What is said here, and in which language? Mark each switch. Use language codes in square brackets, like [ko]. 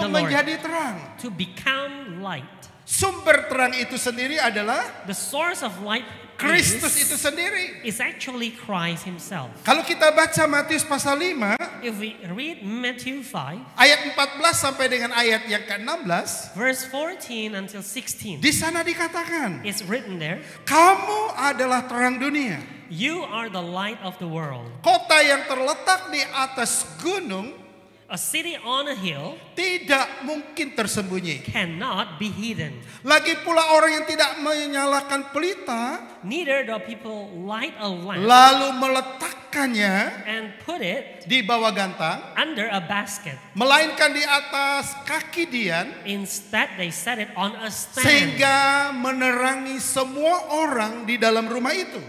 [id] untuk [en] the Lord [id] menjadi terang. [en] to become light. [id] Sumber terang itu sendiri adalah [en] The source of light [id] Kristus itu sendiri. [en] is actually Christ Himself. [id] Kalau kita baca Matius pasal 5 [en] If we read Matthew 5, [id] ayat 14 sampai dengan ayat yang ke-16, [en] verse 14 until 16, [id] di sana dikatakan, [en] it's written there, [id] kamu adalah terang dunia. [en] you are the light of the world. [id] Kota yang terletak di atas gunung [en] A city on a hill [id] tidak mungkin tersembunyi. [en] cannot be hidden. [id] Lagi pula orang yang tidak menyalakan pelita [en] Neither do people light a lamp [id] lalu meletakkannya [en] and put it [id] di bawah gantang, [en] under a basket. [id] melainkan di atas kaki dian, [en] Instead, they set it on a stand, [id] sehingga menerangi semua orang di dalam rumah itu.